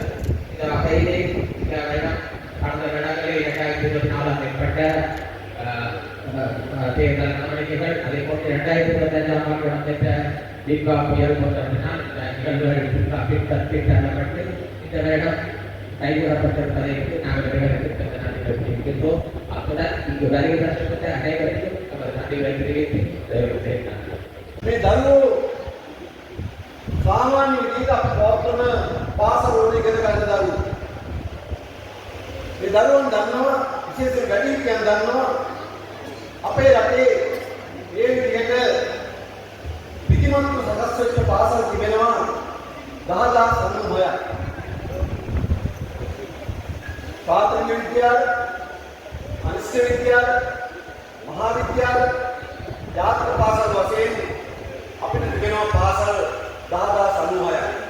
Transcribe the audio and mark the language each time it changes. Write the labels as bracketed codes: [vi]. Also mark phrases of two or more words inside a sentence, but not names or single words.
[ta] இந்த வகையிலே இந்த வருடம் கடந்த வருடங்களில் 2024 மேற்பட்ட தேர்தல் நடவடிக்கைகள், அதே போன்று 2025 ஆண்டு இடம்பெற்ற தீபா புயல் போன்றவற்றினால் இந்த நிகழ்வுகள் பின்தள்ளப்பட்டு இந்த வருடம் கைவிடப்பட்டிருப்பதை நாங்கள் விவரத்திற்கு நன்றி தெரிவிக்கின்றோம். அத்துடன் இங்கு வருகை தரப்பட்ட அனைவருக்கும் நமது நன்றிகளை தெரிவித்து நிறைவு செய்கிறார். [si] මේ දරුවෝ සාමාන්‍ය විදිහට අපි පවත්වන පාසල් වල ඉගෙන ගන්න දරුවෝ. මේ දරුවෝන් දන්නවා, විශේෂයෙන් වැඩිහිටියන් දන්නවා අපේ රටේ මේ විදිහට විධිමත්ව සකස් වෙච්ච පාසල් තිබෙනවා 10,000 ප්‍රාථමික විද්‍යාල, අනිශ්චිත විද්‍යාල, මහා විද්‍යාල, ජාතික පාසල් වශයෙන් අපිට තිබෙනවා පාසල් 10,096ක්.